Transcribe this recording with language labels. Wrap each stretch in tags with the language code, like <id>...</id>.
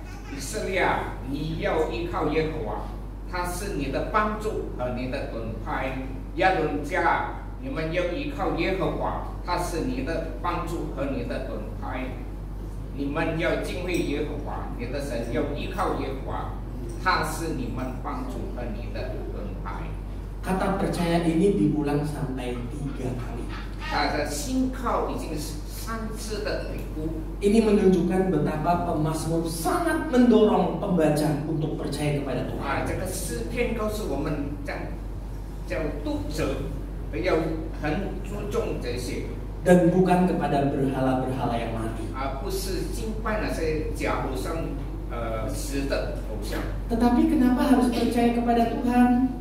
<zh>以色列啊，你要依靠耶和华，他是你的帮助和你的盾牌。亚伦家，你们要依靠耶和华，他是你的帮助和你的盾牌。你们要敬畏耶和华，你的神要依靠耶和华，他是你们帮助和你的盾牌。</zh> <id>Kata percaya ini diulang sampai 3 kali.</id> <zh>他的信靠已经是3次的回顾。</zh> <id>Ini menunjukkan betapa pemazmur sangat mendorong pembaca untuk percaya kepada Tuhan.</id> <zh>啊，这个诗篇告诉我们，叫读者要很注重这些，</zh> <id>Dan bukan kepada berhala-berhala yang mati.</id> <zh>而不是敬拜那些假偶像死的偶像。</zh> <id>Tetapi kenapa harus percaya kepada Tuhan?</id>